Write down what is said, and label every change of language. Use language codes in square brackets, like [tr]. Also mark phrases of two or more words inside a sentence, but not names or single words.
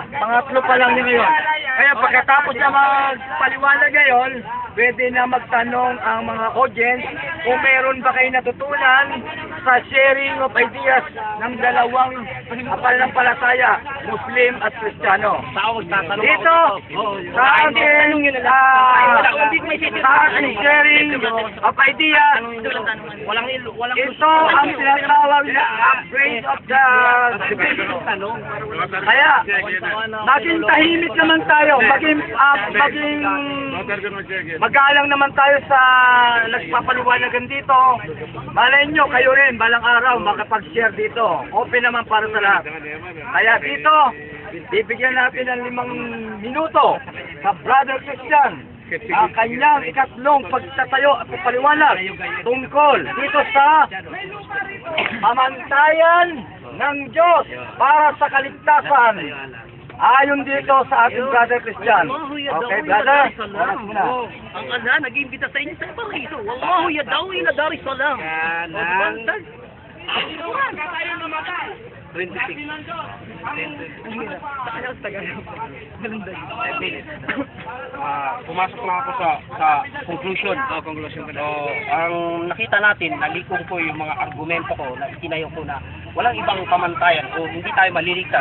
[tl] Pangatlo pa lang yun ngayon. Kaya pagkatapos na magpaliwanag ngayon, pwede na magtanong ang mga audience kung meron ba kayo natutunan sa [en] sharing of ideas [tl] ng dalawang pananampalataya, Muslim at Kristiyano. Dito, sa ating [en] sharing of ideas, [tl] ito ang tinatawag na [en] upgrade of the [tl] kaya, maging tahimik naman tayo, maging magalang naman tayo sa nagpapaliwanagan dito. Malay nyo, kayo rin, balang araw, makapag-share dito. Open naman para sa lahat. Kaya dito, bibigyan natin ng 5 minuto sa Brother Christian. Kanyang ikatlong pagtatayo at pagpaliwanag tungkol dito sa pamantayan ng Diyos para sa kaligtasan. Ayon dito sa ating Brother Christian. [en] Okay, brother? [tl] Ang Allah nag-imbita sa inyo sa paraiso. [ar] والله يدعو إلى دار السلام. [tl] Pumasok lang ako sa conclusion. Conclusion ko. Ang nakita natin, nalikong ko yung mga argumento ko, na itinayo ko na walang ibang pamantayan o hindi tayo maliligtas.